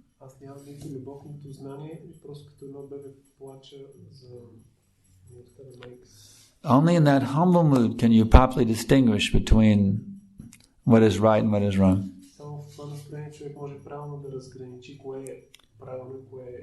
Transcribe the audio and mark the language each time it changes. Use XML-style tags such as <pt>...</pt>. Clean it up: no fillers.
<bg>Аз нямам нито любов, нито знание, просто като едно бебе плача за милостта на майка си.</bg> <en>Only in that humble mood can you properly distinguish between what is right and what is wrong.</en> <bg>Само в това настроение човек може правилно да разграничи кое е правилно и кое е...</bg>